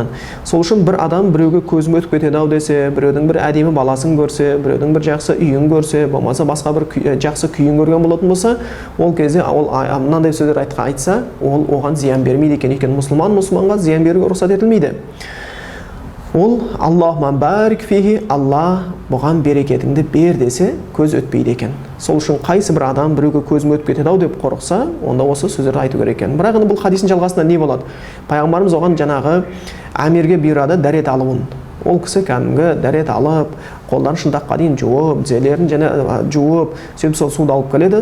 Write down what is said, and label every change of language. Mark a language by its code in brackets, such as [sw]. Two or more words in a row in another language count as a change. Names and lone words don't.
[kk] Сол үшін бір адам біреуге көзім өтіп кетеді-ау десе, біреудің бір әдемі баласын көрсе, біреудің бір жақсы үйін көрсе, болмаса басқа бір жақсы күйін көрген болатын болса, ол кезде ол мынандай сөздер айтса, ол оған зиян бермейді екен. Өйткені мұсылманға зиян беруге рұқсат етілмейді. [ar] Ол اللهم بارك فيه, [kk] Алла бұған берекетіңді бер десе, көз өтпейді екен. Сол үшін қайсы бір адам біреуге көзім өтіп кетеді-ау деп қорықса, онда осы сөздерді айту керек екен. Бірақ енді бұл хадистің жалғасында не болады? Пайғамбарымыз оған жаңағы Амирге бұйырады дәрет алуын. Ол кісі кәдімгі дәрет алып, қолдарын шынтаққа дейін жуып, тізелерін жуып, сөйтіп сол суды алып келеді.